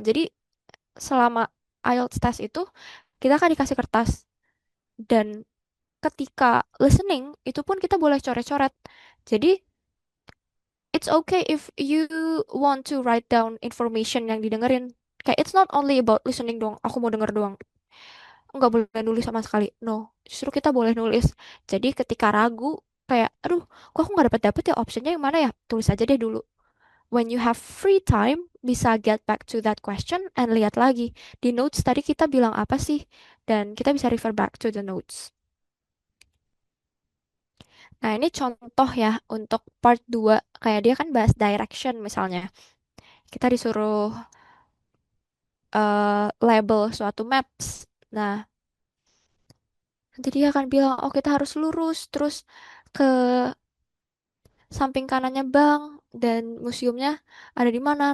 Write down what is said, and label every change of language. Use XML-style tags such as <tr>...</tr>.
<id>Jadi selama IELTS test itu kita akan dikasih kertas dan ketika listening itu pun kita boleh coret-coret.</id> <en>Jadi it's okay if you want to write down information</en> <id>yang didengerin. Kayak</id> <en>it's not only about listening</en> <id>doang. Aku mau denger doang. Nggak boleh nulis sama sekali. No, justru kita boleh nulis. Jadi ketika ragu, kayak, aduh, kok aku nggak dapet-dapet ya optionnya yang mana ya? Tulis aja deh dulu.</id> <en>When you have free time, bisa get back to that question and</en> <id>lihat lagi. Di notes tadi kita bilang apa sih? Dan kita bisa</id> <en>refer back to the notes.</en> <id>Nah, ini contoh ya untuk part 2. Kayak dia kan bahas direction misalnya. Kita disuruh label suatu maps. Nah, nanti dia akan bilang, oh kita harus lurus terus ke samping kanannya bank dan museumnya ada di mana.</id>